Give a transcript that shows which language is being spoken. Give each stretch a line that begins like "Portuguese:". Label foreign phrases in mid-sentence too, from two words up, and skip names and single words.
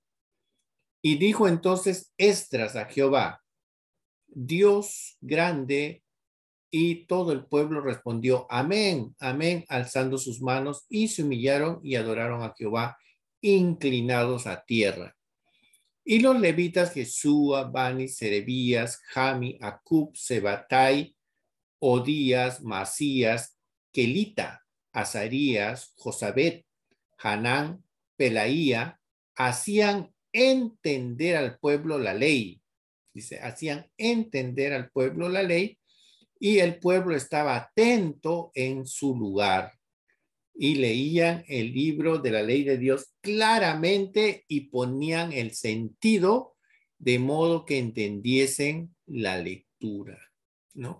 Spanish: Y dijo entonces Esdras a Jehová, Dios grande, y todo el pueblo respondió, amén, amén, alzando sus manos, y se humillaron y adoraron a Jehová, inclinados a tierra. Y los levitas Jesúa, Bani, Serebías, Jami, Acub, Sebatai, Odías, Masías, Kelita, Azarías, Josabet, Hanán, Pelaía, hacían entender al pueblo la ley. Dice, hacían entender al pueblo la ley, y el pueblo estaba atento en su lugar y leían el libro de la ley de Dios claramente y ponían el sentido de modo que entendiesen la lectura, ¿no?